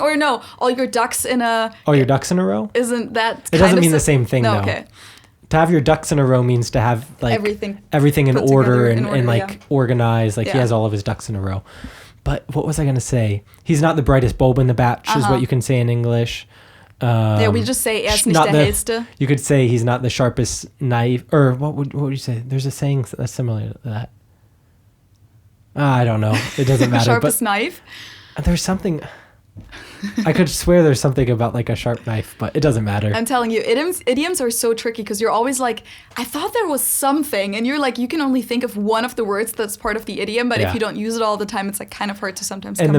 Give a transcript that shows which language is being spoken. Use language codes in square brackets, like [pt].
[en] Or no, all your ducks in a... Oh, your ducks in a row? Isn't that It doesn't mean the same thing, no, though. Okay. To have your ducks in a row means to have like everything in order and like organized. Like he has all of his ducks in a row. But what was I going to say? He's not the brightest bulb in the batch is what you can say in English. We just say [de] er ist nicht der hellste. [en] You could say he's not the sharpest knife. Or what would you say? There's a saying that's similar to that. I don't know. It doesn't matter. Sharpest knife? There's something... I could swear there's something about like a sharp knife, but it doesn't matter. I'm telling you, idioms are so tricky because you're always like, I thought there was something, and you're like, you can only think of one of the words that's part of the idiom, but if you don't use it all the time, it's like kind of hard to sometimes come up with it.